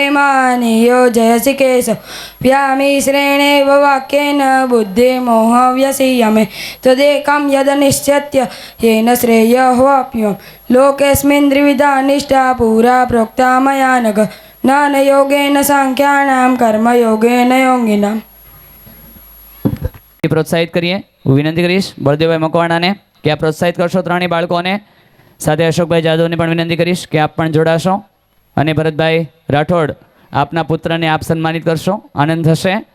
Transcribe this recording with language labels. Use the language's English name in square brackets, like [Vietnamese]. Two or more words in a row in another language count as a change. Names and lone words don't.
[Sanskrit] मानि योजयसि केशव व्यामि श्रेणेव वाक्येन बुद्धिमोह व्यसीयमे तदेकं यदनिश्चित्य येन श्रेयोऽवाप्यं लोकेऽस्मिन् द्विविधा निष्ठा पुरा प्रोक्ता मया नघ ज्ञानयोगेन सांख्यानाम कर्मयोगेन योगिनाम. [Gujarati] પ્રોત્સાહિત કરીએ. હું વિનંતી કરીશ બળદેવભાઈ મકવાણાને કે આ પ્રોત્સાહિત કરશો ત્રણેય બાળકોને. સાથે અશોકભાઈ જાદવને પણ વિનંતી કરીશ કે આપ પણ જોડાશો. અને ભરતભાઈ રાઠોડ, આપના પુત્રને આપ સન્માનિત કરશો, આનંદ થશે.